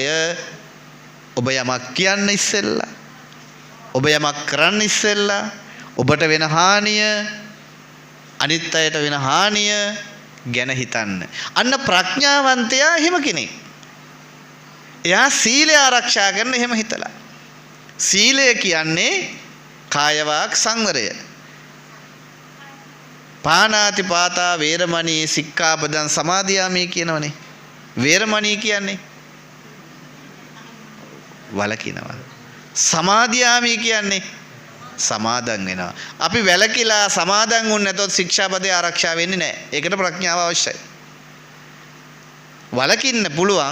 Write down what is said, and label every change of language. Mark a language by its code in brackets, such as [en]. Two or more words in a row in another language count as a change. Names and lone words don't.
[si] ඔබ යමක් කියන්න ඉස්සෙල්ලා, ඔබ යමක් කරන්න ඉස්සෙල්ලා ඔබට වෙන හානිය, අනිත් අයට වෙන හානිය ගැන හිතන්න. අන්න ප්‍රඥාවන්තයා එහෙම කෙනෙක්. එයා සීලය ආරක්ෂා කරන එහෙම හිතලා. සීලය කියන්නේ කාය වාක් සංවරය. [pi] පානාති පාතා වේරමණී සික්ඛාපදං සමාදියාමි කියනවනේ. [si] වේරමණී කියන්නේ වලකිනවා. සමාදියාමි කියන්නේ සමාදන් වෙනවා. අපි වැලකිලා සමාදන් වුනේ නැතොත් ශික්ෂාපදේ ආරක්ෂා වෙන්නේ නැහැ. ඒකට ප්‍රඥාව අවශ්‍යයි. වලකින්න පුළුවන්.